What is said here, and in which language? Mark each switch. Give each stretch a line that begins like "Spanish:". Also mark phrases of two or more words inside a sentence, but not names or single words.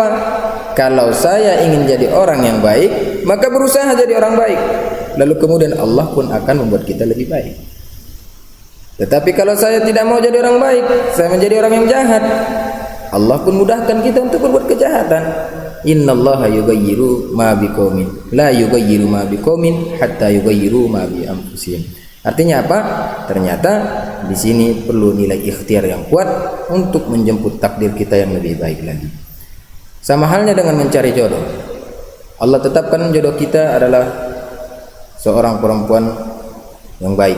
Indonesian: Kalau saya ingin jadi orang yang baik, maka berusaha jadi orang baik. Lalu kemudian Allah pun akan membuat kita lebih baik. Tetapi kalau saya tidak mau jadi orang baik, saya menjadi orang yang jahat, Allah pun mudahkan kita untuk berbuat kejahatan.
Arabic: إن الله يغير ما بقوم لا يغير ما بقوم حتى يغير ما بأنفسهم.
Indonesian: Artinya apa? Ternyata di sini perlu nilai ikhtiar yang kuat untuk menjemput takdir kita yang lebih baik lagi. Sama halnya dengan mencari jodoh. Allah tetapkan jodoh kita adalah seorang perempuan yang baik.